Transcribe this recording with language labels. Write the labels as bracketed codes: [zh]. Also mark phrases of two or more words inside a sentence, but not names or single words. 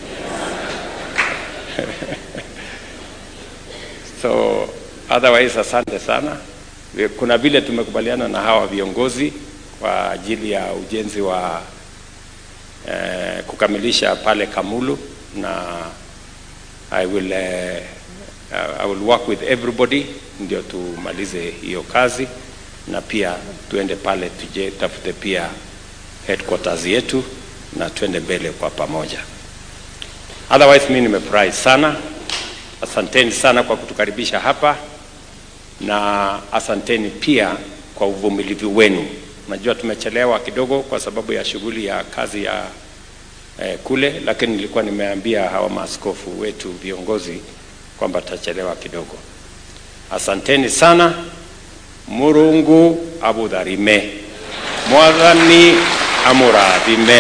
[en] So otherwise, [sw] asante sana. Kuna vile tumekubaliana na hawa viongozi kwa ajili ya ujenzi wa kukamilisha pale Kamulu, na [en] I will work with everybody [sw] ndio tumalize hiyo kazi, na pia tuende pale tafute pia headquarters yetu na tuende mbele kwa pamoja. Otherwise mimi nimefurahi sana. Asanteni sana kwa kutukaribisha hapa, na asanteni pia kwa uvumilivu wenu. Najua tumechelewa kidogo kwa sababu ya shughuli ya kazi ya kule, lakini nilikuwa nimeambia hawa maaskofu wetu viongozi kwamba tutachelewa kidogo. Asanteni sana. [mer] Murungu abudharime, [ki] Mwathani amurathime.